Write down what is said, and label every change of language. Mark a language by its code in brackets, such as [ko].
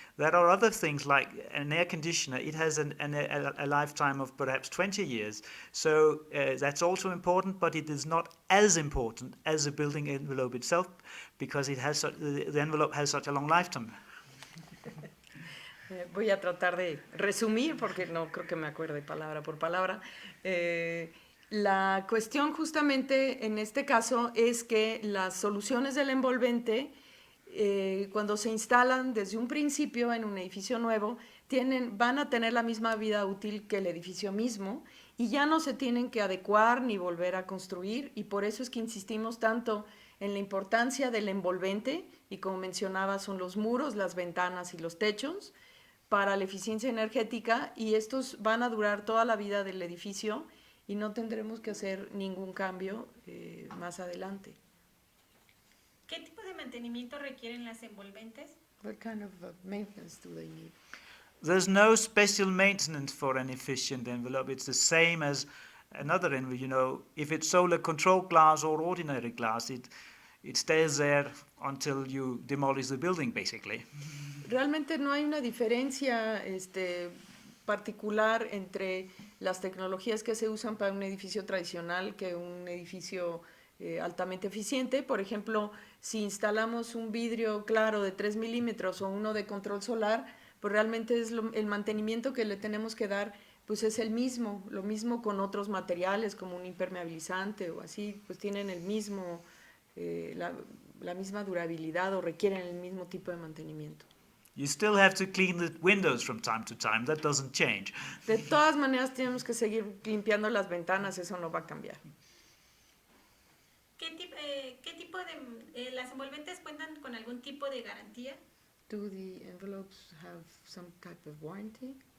[en] There are other things like an air conditioner. It has a lifetime of perhaps 20 years. So that's also important, but it is not as important as the building envelope itself, because the envelope has such a long lifetime. [es] Voy a tratar de resumir porque no creo que me acuerde palabra por palabra. La cuestión justamente en este caso es que las soluciones del envolvente, cuando se instalan desde un principio en un edificio nuevo, van a tener la misma vida útil que el edificio mismo y ya no se tienen que adecuar ni volver a construir, y por eso es que insistimos tanto en la importancia del envolvente, y como mencionaba son los muros, las ventanas y los techos para la eficiencia energética, y estos van a durar toda la vida del edificio y no tendremos que hacer ningún cambio más adelante. ¿Qué tipo de mantenimiento requieren las envolventes? [en] What kind of maintenance do they need? There's no special maintenance for an efficient envelope. It's the same as another envelope. If it's solar control glass or ordinary glass, it stays there until you demolish the building, basically. [es] Realmente no hay una diferencia particular entre las tecnologías que se usan para un edificio tradicional que un edificio altamente eficiente. Por ejemplo, si instalamos un vidrio claro de 3 milímetros o uno de control solar, pues realmente es el mantenimiento que le tenemos que dar, pues es el mismo, lo mismo con otros materiales como un impermeabilizante o así, pues tienen el mismo, la misma durabilidad o requieren el mismo tipo de mantenimiento. [en] You still have to clean the windows from time to time. That doesn't change. [es] De todas maneras tenemos que seguir limpiando las ventanas, eso no va a cambiar. ¿Qué tipo de las envolventes cuentan con algún tipo de garantía? [en] Do the envelopes have some type of warranty?